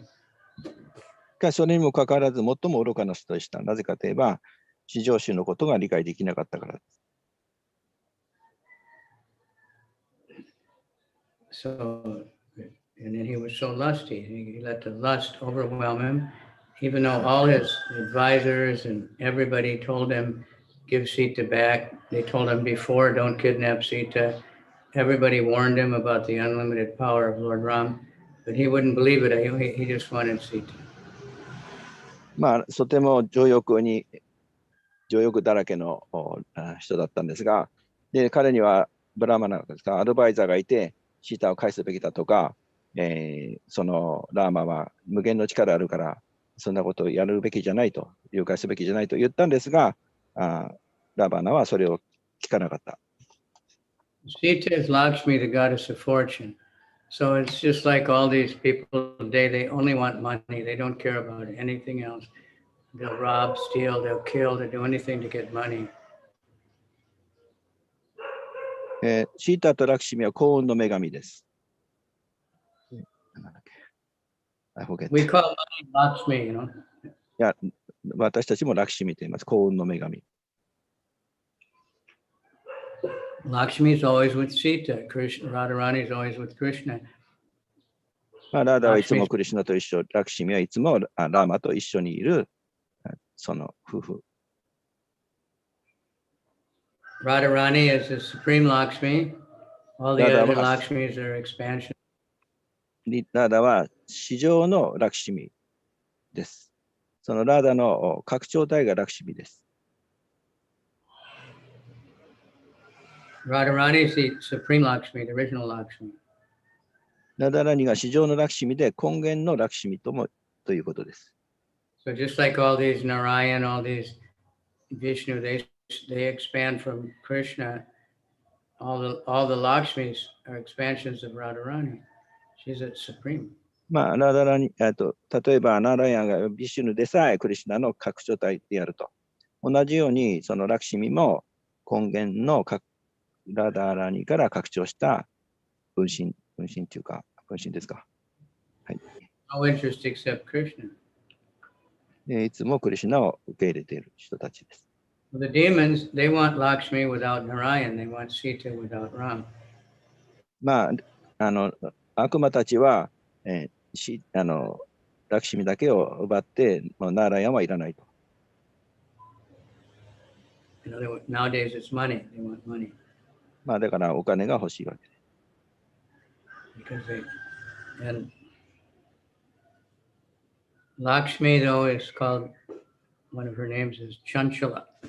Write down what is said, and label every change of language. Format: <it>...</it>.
<ja>しかしそれにもかかわらず最も愚かな人でした。なぜかといえば、至上主のことが理解できなかったからです。</ja> <en>So, and then he was so lusty. He let the lust overwhelm him, even though all his advisors and everybody told him, give Sita back. They told him before, don't kidnap Sita. Everybody warned him about the unlimited power of Lord Ram, but he wouldn't believe it. He just wanted Sita.</en> <ja>とても情欲だらけの人だったんですが、で彼にはブラマナアドバイザーがいて、シータを返すべきだとか、そのラーマは無限の力あるから、そんなことをやるべきじゃないと、誘拐すべきじゃないと言ったんですが、ラバナはそれを聞かなかった。</ja> <en>Sita is Lakshmi, the goddess of fortune. So it's just like all these people today, they only want money. They don't care about anything else. They'll rob, steal, they'll kill, they'll do anything to get money.</en> <ja>シータとラクシミは幸運の女神です。</ja> <en>We call money Lakshmi,</en> <ja>いや、私たちもラクシミと言います。幸運の女神。</ja> <en>Lakshmi is always with Sita. Radharani is always with Krishna.</en> <ja>ラーダはいつもクリシュナと一緒、ラクシミはいつもラーマと一緒にいるその夫婦。</ja> <en>Radharani is the supreme Lakshmi. All the other Lakshmis are expansion.</en> <ja>ラーダは至上のラクシミです。そのラーダの拡張体がラクシミです。</ja> <en>Radharani is the supreme Lakshmi, the original Lakshmi.</en> <ja>ラダラニが至上のラクシミで根源のラクシミということです。</ja> <en>So just like all these Narayan, all these Vishnu, they expand from Krishna. All the Lakshmis are expansions of Radharani. She's at supreme.</en> <ja>ラダラニ例えばナラヤンがビシュヌでさえクリシュナの拡張体であると。同じようにそのラクシミも根源のラダラニから拡張した分身というか分身ですか。はい。</ja> <en>No interest except Krishna.</en> <ja>いつもクリシュナを受け入れている人たちです。</ja> <en>The demons, they want Lakshmi without Narayan. They want Sita without Ram.</en> <ja>悪魔たちは、ラクシミだけを奪って、ナーラヤンはいらないと。</ja> <en>Nowadays it's money. They want money.</en> <ja>だからお金が欲しいわけです。</ja> <en>because and Lakshmi though is called, one of her names is Chanchala.</en>